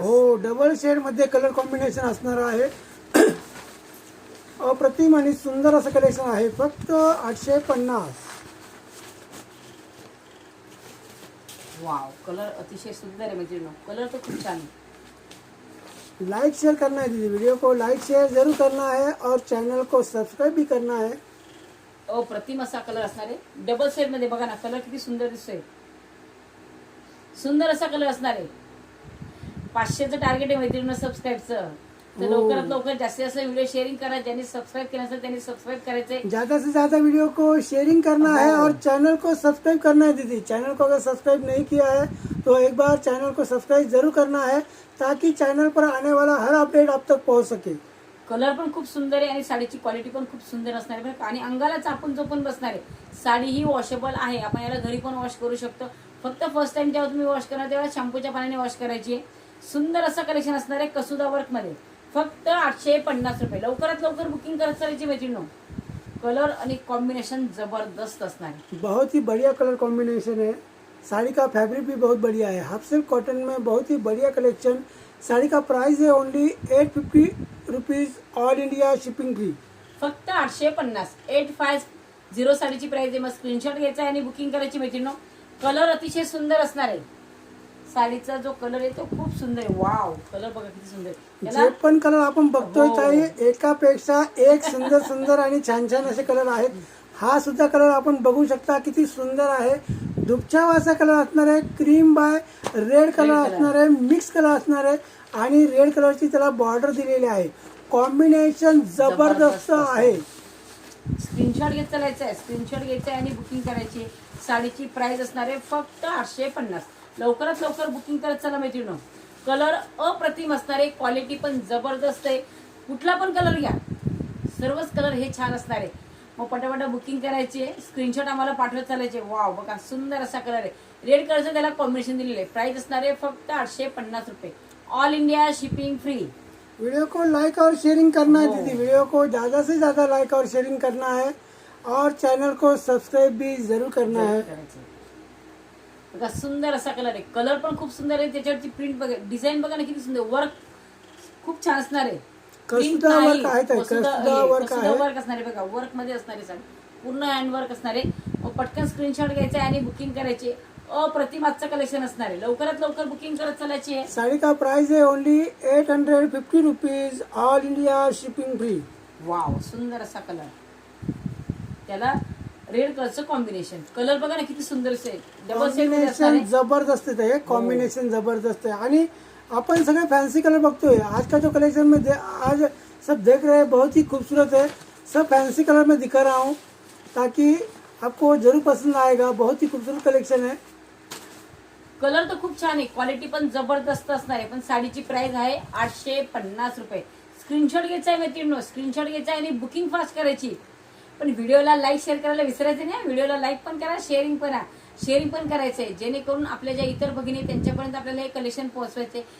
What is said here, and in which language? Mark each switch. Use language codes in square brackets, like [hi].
[mr] हो, double shade मध्ये colour combination असणार आहे. अप्रतिम आणि सुंदर असं कलेक्शन आहे. फक्त 850. वाव, कलर अतिशय सुंदर आहे मैत्रिणी. कलर तो खूप छान आहे. [hi] लाइक शेयर करना है दीदी. वीडियो को लाइक शेयर जरूर करना है और चैनल को सब्सक्राइब भी करना है. [mr] प्रतिम असा कलर असणार आहे. डबल शेड मध्ये बघा ना कलर किती सुंदर दिसतोय. सुंदर असा कलर असणार आहे. 500चं टार्गेट आहे मैत्रिणी सबस्क्राईबचं. तर हो. लवकरात लवकर जास्तीत जास्त व्हिडिओ शेअरिंग करा. ज्यांनी सबस्क्राईब केलं असेल त्यांनी सबस्क्राईब करायचंय. [hi] ज्यादा से ज्यादा वीडियो को शेयरिंग करना है और चैनल को सब्सक्राइब करना है दीदी. चैनल को अगर सब्सक्राइब नहीं किया है तो एक बार चैनल को सब्सक्राइब जरूर करना है ताकि चैनल पर आने वाला हर अपडेट आप तक पहुंच सके. [mr] कलर पण खूप सुंदर आहे आणि साडीची क्वालिटी पण खूप सुंदर असणार आहे. आणि अंगाला चापून चोपून बसणार आहे. साडी ही वॉशेबल आहे. आपण याला घरी पण वॉश करू शकतो. फक्त फर्स्ट टाइम जेव्हा तुम्ही वॉश करणार तेव्हा शॅम्पूच्या पाण्याने वॉश करायची आहे. सुंदर असं कलेक्शन असणार आहे कसुदा वर्क मध्ये. फक्त 850 रुपये. लवकरात लवकर बुकिंग करत चालायची मैत्रिणींनो. कलर आणि कॉम्बिनेशन जबरदस्त असणार आहे. [hi] बहुत ही बढ़िया कलर कॉम्बिनेशन है. साड़ी का फैब्रिक भी बहुत बढ़िया है. हाफ सिल्क कॉटन में बहुत ही बढ़िया कलेक्शन. साड़ी का प्राइस है [en] Only 850 rupees. All India shipping free. [mr] फक्त 850. 850 साडीची प्राइस आहे. मग स्क्रीनशॉट घ्यायचा आणि बुकिंग करायची मैत्रिणींनो. कलर अतिशय सुंदर असणार आहे. साडीचा जो कलर आहे तो खूप सुंदर आहे. वाव, कलर बघा किती सुंदर आहे. जे पण कलर आपण बघतोय हो. ताई एकापेक्षा एक सुंदर सुंदर आणि छान छान असे कलर आहेत. हा सुद्धा कलर आपण बघू शकता किती सुंदर आहे. दुपछावाचा कलर असणार आहे. क्रीम बाय रेड कलर असणार आहे. मिक्स कलर असणार आहे आणि रेड कलरची त्याला बॉर्डर दिलेली आहे. कॉम्बिनेशन जबरदस्त आहे. स्क्रीनशॉट घेत चालायचं आहे. स्क्रीनशॉट घ्यायचं आहे आणि बुकिंग करायची. साडीची प्राइस असणार आहे फक्त 850. लवकरात लवकर बुकिंग करत चला मैत्रिणींनो. कलर अप्रतिम असणार आहे. क्वालिटी पण जबरदस्त आहे. कुठला पण कलर घ्या, सर्वच कलर हे छान असणार आहे. मग पटापटा बुकिंग करायची आहे. स्क्रीनशॉट आम्हाला पाठवत चालायचे. वाव, बघा सुंदर असा कलर आहे. रेड कलरचं त्याला कॉम्बिनेशन दिलेलं आहे. प्राइस असणार आहे फक्त 850 रुपये. [en] All India shipping free. [hi] Video को लाइक और शेयरिंग करना है हो. दीदी. वीडियो को ज्यादा से ज्यादा लाइक और शेयरिंग करना है और चैनल को सब्सक्राइब भी जरूर करना है. [mr] बघा सुंदर असा कलर आहे. कलर पण खूप सुंदर आहे. त्याच्यावरची प्रिंट बघा, डिझाईन बघा ना किती सुंदर. वर्क खूप छान असणार आहे. कसुदा वर्क आहे ताई. कसुदा वर्क आहे. वर्क असणार आहे बघा. वर्क मध्ये असणार आहे. साडी पूर्ण हँड वर्क असणार आहे. मग पटकन स्क्रीनशॉट घ्यायचा आहे आणि बुकिंग करायची. अप्रतिम आजचं कलेक्शन असणार आहे. लवकरात लवकर बुकिंग करत चालायची आहे. [hi] साड़ी का प्राइस है [en] Only 850 rupees. All India shipping free. [mr] Wow, सुंदर असा कलर. त्याला रेड कलरचं कॉम्बिनेशन. कलर बघा ना किती सुंदर आहे. डबल सेट मध्ये असणार कॉम्बिनेशन आहे. जबरदस्त आहे. [hi] कॉम्बिनेशन जबरदस्त है. [mr] आणि अपन सगळे फैंसी कलर बघतोय. [hi] आज का जो कलेक्शन में आज सब देख रहे हैं बहुत ही खूबसूरत है. सब फैंसी कलर में दिखा रहा हूँ ताकि आपको जरूर पसंद आएगा. बहुत ही खूबसूरत कलेक्शन है. [mr] कलर तर खूप छान आहे, क्वालिटी पण जबरदस्त असणार आहे. पण साडीची प्राइस आहे 850 रुपये. स्क्रीनशॉट घ्यायचा आहे मैत्रिणींनो, स्क्रीनशॉट घ्यायचा आहे आणि बुकिंग फास्ट करायची. पण व्हिडिओला लाईक शेअर करायला विसरायचं नाही. व्हिडिओला लाईक पण करा, शेअरिंग पण करायचंय, जेणेकरून आपल्या ज्या इतर भगिनी आहेत त्यांच्यापर्यंत आपल्याला हे कलेक्शन पोहोचवायचे.